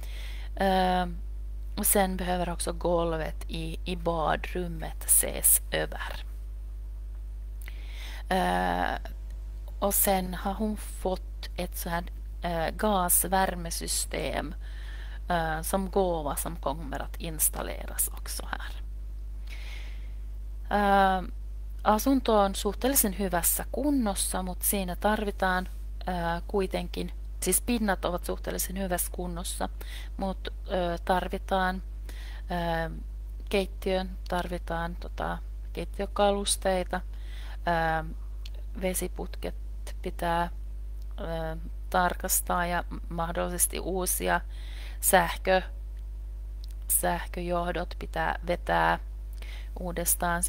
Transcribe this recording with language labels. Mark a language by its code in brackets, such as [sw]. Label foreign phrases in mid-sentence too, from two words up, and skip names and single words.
[sv] Och sen behöver också golvet i badrummet ses över. Och sen har hon fått ett så här gasvärmesystem som gåva som kommer att installeras också här. [fi] Asunto on suhteellisen hyvässä kunnossa, mutta siinä tarvitaan kuitenkin, siis pinnat ovat suhteellisen hyvässä kunnossa, mutta tarvitaan keittiöön, tarvitaan keittiökalusteita, vesiputket pitää tarkastaa ja mahdollisesti uusia sähköjohdot pitää vetää uudestaan.